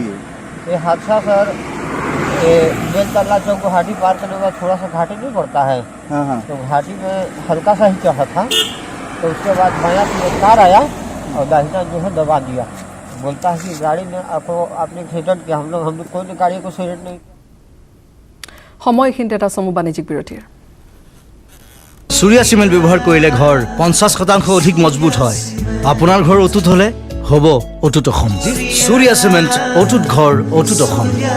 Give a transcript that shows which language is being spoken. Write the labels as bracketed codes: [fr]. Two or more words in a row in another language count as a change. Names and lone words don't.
[hi] ये हादसा सर बेलतला चौक घाटी पार करने के बाद थोड़ा सा घाटी नहीं पड़ता है। हाँ। तो घाटी में हल्का सा ही चढ़ा था, तो उसके बाद बायां से एक कार आया और दाहिना जो है दबा दिया। बोलता है कि गाड़ी ने आपने एक्सीडेंट किया। हम लोग कोई ने गाड़ी को एक्सीडेंट नहीं। [as] সময়খিনিতে এটা চমু বাণিজ্যিক বিৰতিৰ সূৰ্য চিমেণ্ট ব্যৱহাৰ কৰিলে ঘৰ 50% অধিক মজবুত হয়। আপোনাৰ ঘৰ অটুট হ'লে হ'ব অটুট অসম। সূৰ্য চিমেণ্ট অটুট ঘৰ অটুট অসম।